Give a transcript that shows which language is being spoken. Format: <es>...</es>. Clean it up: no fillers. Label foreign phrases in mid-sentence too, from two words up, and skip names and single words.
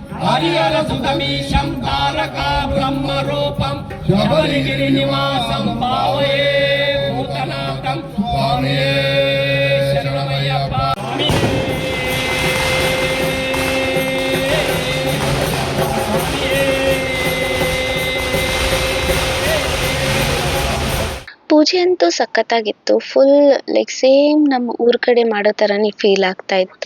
<sa>హరిహరసుతమీశం తారకా బ్రహ్మరూపం శబరిగిరి నివాసం భావయే భూతనాథం స్వామియే శరణమయ్యప్ప.</sa> <kn>ಪೂಜೆ ಅಂತೂ ಸಖತ್ತಾಗಿತ್ತು.</kn> <en>full like same</en> <kn>ನಮ್ಮ ಊರ್ ಕಡೆ ಮಾಡೋ ಥರನೇ ಫೀಲ್ ಆಗ್ತಾ ಇತ್ತು.</kn>